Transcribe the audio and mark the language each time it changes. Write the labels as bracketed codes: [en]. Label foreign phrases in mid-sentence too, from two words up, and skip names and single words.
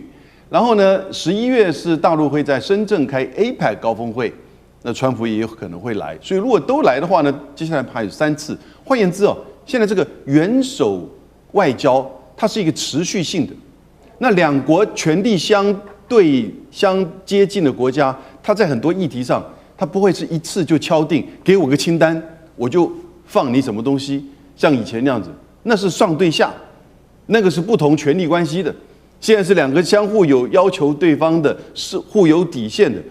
[zh] 然後呢，11月是大陸會在深圳開 APEC 高峰會，那川普也有可能會來。所以如果都來的話呢，接下來還有3次。換言之現在這個元首外交它是一個持續性的。那兩國權力相對相接近的國家，它在很多議題上，它不會是一次就敲定，給我個清單，我就放你什麼東西，像以前那樣子，那是上對下。那個是不同權力關係的，現在是2個相互有要求對方的，是互有底線的。